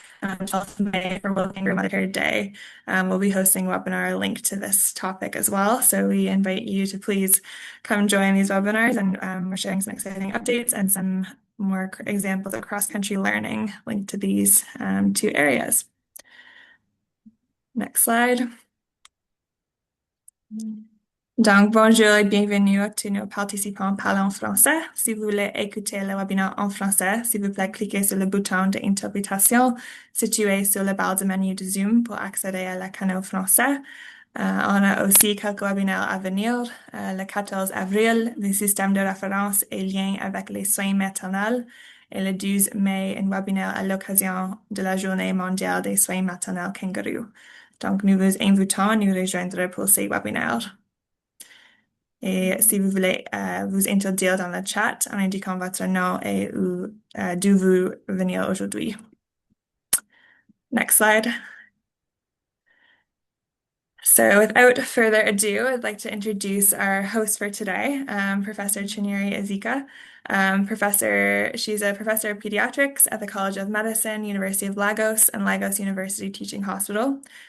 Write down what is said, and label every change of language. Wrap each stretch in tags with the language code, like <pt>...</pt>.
<en>12th of May for World Kangaroo Mother Care Day. We'll be hosting a webinar linked to this topic as well. So we invite you to please come join these webinars, and we're sharing some exciting updates and some more examples of cross-country learning linked to these two areas. Next slide.</en> <fr>Donc, bonjour et bienvenue à tous nos participants parlant français. Si vous voulez écouter le webinaire en français, s'il vous plaît, cliquez sur le bouton d'interprétation situé sur la barre de menu de Zoom pour accéder à la canal français. On a aussi quelques webinaires à venir. Le 14 avril, le système de référence et lien avec les soins maternels. Et le 12 mai, un webinaire à l'occasion de la Journée mondiale des soins maternels kangourous. Donc, nous vous invitons à nous rejoindre pour ces webinaires. Et si vous voulez vous introduire dans le chat en indiquant votre nom et d'où vous venez aujourd'hui.</fr> <en>Next slide. So without further ado, I'd like to introduce our host for today, Professor Chinyere Ezeaka. She's a professor of pediatrics at the College of Medicine, University of Lagos, and Lagos University Teaching Hospital.</en>